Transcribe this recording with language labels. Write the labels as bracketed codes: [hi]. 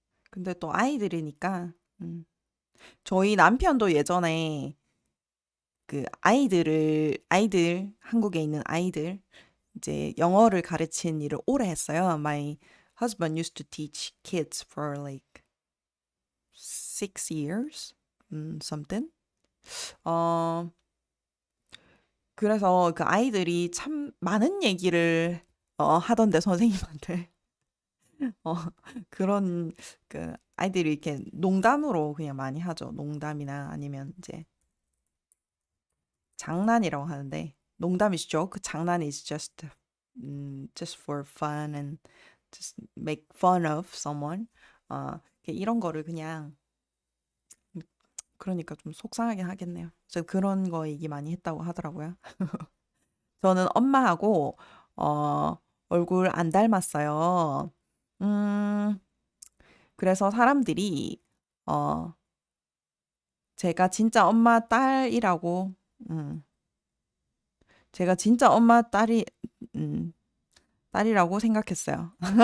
[ko] 근데 또 아이들이니까, 저희 남편도 예전에 그 아이들, 한국에 있는 아이들, 이제 영어를 가르친 일을 오래 했어요. [en] My husband used to teach kids for like 6 years, something. [ko] 어, 그래서 그 아이들이 참 많은 얘기를 하던데 선생님한테. 어, 그런 그 아이들이 이렇게 농담으로 그냥 많이 하죠. 농담이나 아니면 이제 장난이라고 하는데 농담이죠. [en] 그 장난 is just for fun and just make fun of someone. [ko] 이런 거를 그냥 그러니까 좀 속상하긴 하겠네요. 저 그런 거 얘기 많이 했다고 하더라고요. 저는 엄마하고 어, 얼굴 안 닮았어요. 음, 그래서 사람들이 어, 제가 진짜 엄마 딸이라고 음, 제가 진짜 엄마 음, 딸이라고 생각했어요.